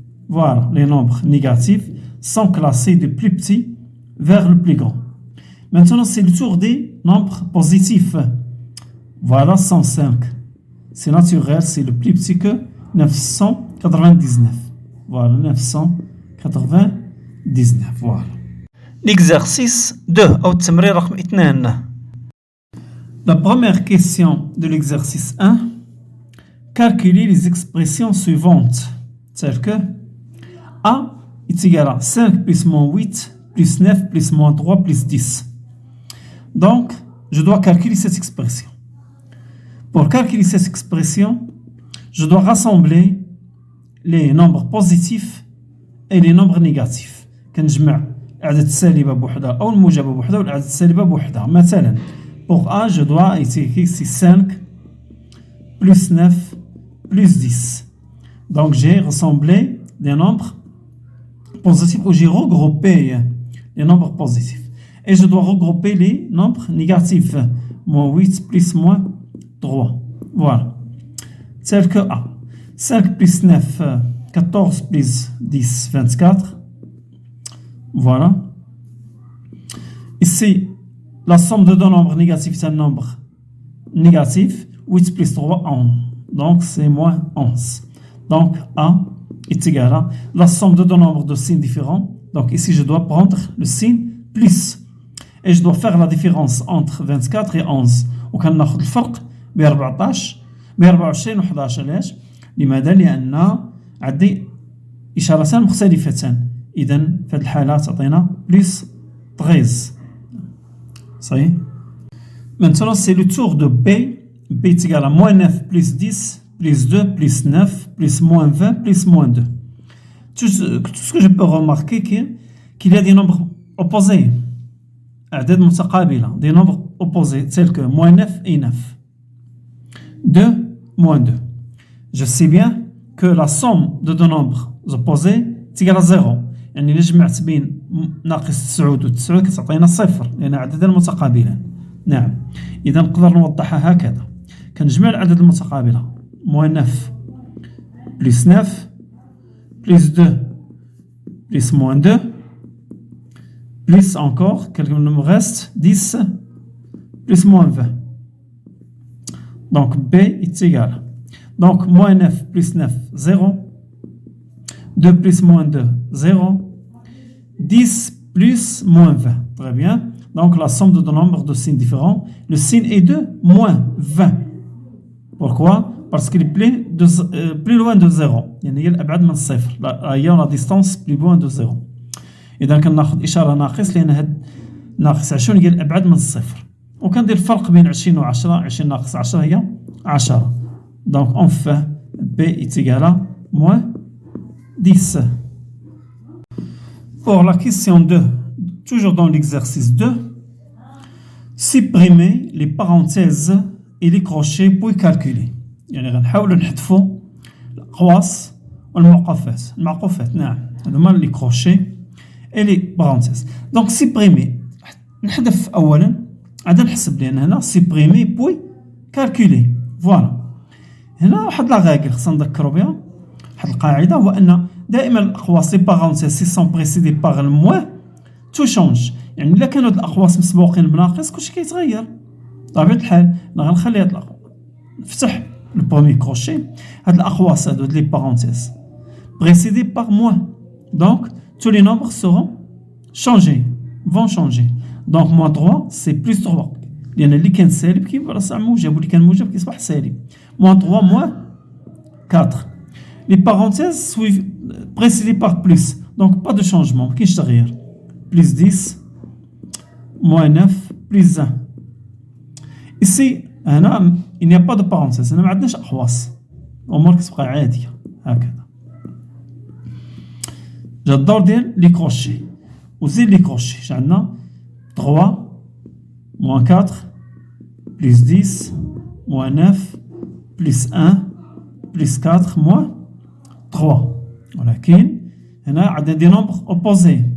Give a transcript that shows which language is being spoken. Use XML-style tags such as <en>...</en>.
<fr>Voilà, les nombres négatifs sont classés du plus petit vers le plus grand. Maintenant, c'est le tour des nombres positifs. Voilà, 105. C'est naturel, c'est le plus petit que 999. Voilà, 999. Voilà. L'exercice 2</fr> <ar>أو التمرين رقم 2.</ar> <fr>La première question de l'exercice 1, calculez les expressions suivantes, telles que A est égal à 5 plus moins 8 plus 9 plus moins 3 plus 10. Donc, je dois calculer cette expression. Pour calculer cette expression, je dois rassembler les nombres positifs et les nombres négatifs.</fr> <ar>كنجمع الأعداد السالبة بوحدها أو الموجبة بوحدها والأعداد السالبة بوحدها. مثلا</ar> <fr>pour A je dois écrire ici 5 plus 9 plus 10. Donc j'ai rassemblé les nombres positifs ou j'ai regroupé les nombres positifs. Et je dois regrouper les nombres négatifs. Moins 8 plus moins 3. Voilà. Tel que A. 5 plus 9, 14 plus 10, 24. Voilà. Ici, la somme de deux nombres négatifs, c'est un nombre négatif. 8 plus 3, 11. Donc, c'est moins 11. Donc, A est égal à la somme de deux nombres de signes différents. Donc, ici, je dois prendre le signe plus. Et je dois faire la différence entre 24 et 11.</fr> <ar>وكناخذ الفرق ب 14 ب 24 و 11. علاش؟ لماذا؟ لأن عندي إشارتان مختلفتان. إذا في هذه الحالة تعطينا بلس 13. صحيح؟</ar> <fr>Maintenant, c'est le tour de B. B est égal à moins 9 plus 10 plus 2 plus 9 plus moins 20 plus moins 2. Tout ce que je peux remarquer qu'il y a des nombres opposés.</fr> <ar>أعداد متقابلة.</ar> <fr>Des nombres opposés tels que moins 9 et 9. 2 moins 2. Je sais bien que la somme de deux nombres opposés est égale à 0.</fr> <ar>يعني إلا جمعت بين ناقص 9 و 9 كتعطينا صفر لأن عددان متقابلان. نعم. إذا نقدر نوضحها هكذا. كنجمع الأعداد المتقابلة.</ar> <fr>moins 9 plus 9 plus 2 plus moins 2 plus encore, il me reste 10 plus moins 20. Donc B est égal. Donc moins 9 plus 9, 0. 2 plus moins 2, 0. 10 plus moins 20. Très bien. Donc la somme de deux nombres de signes différents. Le signe est de moins 20. Pourquoi? Parce qu'il est plus loin de 0. Il y a l'abad</fr> <ar>من الصفر.</ar> <fr>Il y a la distance plus loin de 0.</fr> <ar>إذا كناخذ إشارة ناقص لأن هاد ناقص 20 هي الأبعد من الصفر. وكندير الفرق بين 20 و 10. 20 ناقص 10 هي 10.</ar> <fr>Donc on fait B est égal à moins 10. Pour la question 2, toujours dans l'exercice 2, supprimer les parenthèses et les crochets pour calculer.</fr> <ar>يعني غنحاولوا نحذفوا الأقواس والمعقوفات. نعم. هذوما لي كروشي</ar> <fr>et les parenthèses. Donc supprimer.</fr> <ar>نحذف أولا عاد نحسب لأن هنا</ar> <fr>supprimer puis calculer. Voilà.</fr> <ar>هنا واحد لا غاغل خصنا نذكروا بها. واحد القاعدة هو أن دائما الأقواس لي</ar> <fr>parenthèses sont précédées par le moins tout change.</fr> <ar>يعني إلا كانوا هاد الأقواس مسبوقين بناقص كلشي كيتغير. بطبيعة الحال غنخلي هاد نفتح</ar> <fr>le premier crochet.</fr> <ar>هاد الأقواس هادو لي</ar> <fr>parenthèses précédées par moins. Donc tous les nombres vont changer. Donc moins 3 c'est plus 3.</fr> <ar>لأن اللي كان سالب كيبقى راه موجب واللي كان موجب كيصبح سالب.</ar> <fr>moins 3 moins 4. Les parenthèses suivent précédées par plus. Donc pas de changement,</fr> <ar>ما كاينش تغيير.</ar> <fr>Plus 10 moins 9 plus 1. Ici</fr> <ar>هنا</ar> <fr>il n'y a pas de parenthèses.</fr> <ar>هنا ما عندناش أقواس. الأمور كتبقى عادية هكذا. j'adore ديال لي كروشي وزيد لي كروشي عندنا</ar> <fr>3 moins 4 plus 10 moins 9 plus 1 plus 4 moins 3.</fr> <ar>ولكن هنا عندنا دي نومبر opposés.</ar>